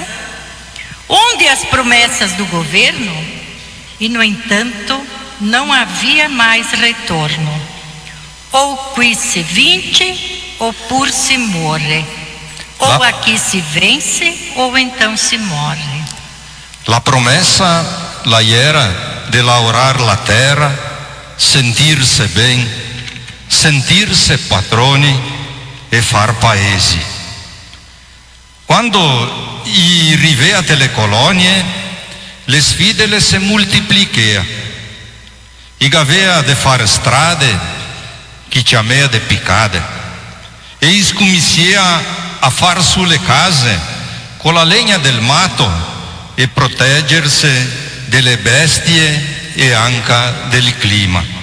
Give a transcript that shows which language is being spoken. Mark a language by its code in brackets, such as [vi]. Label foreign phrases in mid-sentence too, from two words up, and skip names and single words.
[pt] Onde as promessas do governo? E no entanto, não havia mais retorno. [vec] Ou qui se vince, ou pur se morre. [pt] Ou aqui se vence, ou então se morre. [vec] La promessa la era de laurar la terra, [pt] sentir-se bem, [vec] sentir-se padroni e far paesi. Quando arrivate le colonie, le sfide le se multiplichea. I gavea de fare strade, chi chiamea de picade, e iscomicia a far sulle case con la legna del mato e proteggersi delle bestie e anche del clima.